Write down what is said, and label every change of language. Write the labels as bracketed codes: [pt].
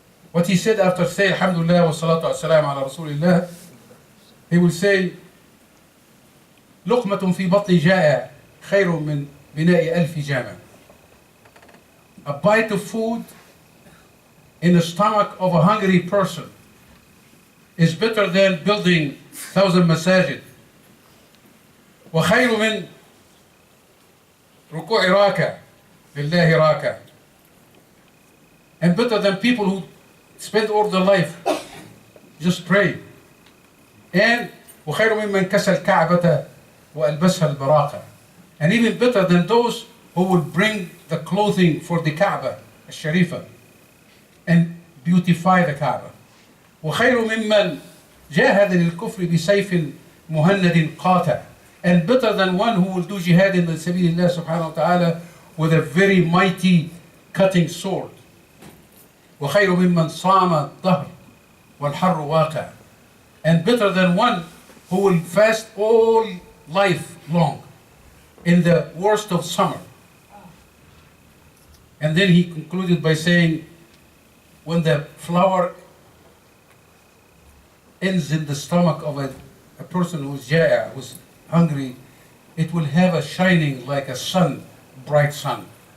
[en] What he said after saying, Alhamdulillah wa salatu wa salam ala Rasulillah, he will say, [ar] لقمة في بطن جائع خير من بناء ألف جامع. [en] A bite of food in the stomach of a hungry person is better than building 1,000 masajid. [ar] وخير من ركوع راكع لله راكع. [en] And better than people who spend all their life just praying. [ar] And وخير ممن كسى الكعبة وألبسها البراقة. [en] And even better than those who will bring the clothing for the Kaaba الشريفة and beautify the Kaaba. [ar] وخير ممن جاهد للكفر بسيف مهند قاطع. [en] And better than one who will do jihad in [ar] سبيل الله سبحانه وتعالى [en] with a very mighty cutting sword. [ar] وخير ممن صام الظهر والحر واقع. [en] And better than one who will fast all life long in the worst of summer. And then he concluded by saying, when the flower ends in the stomach of a person who's jaya, who's hungry, it will have a shining like a sun, bright sun.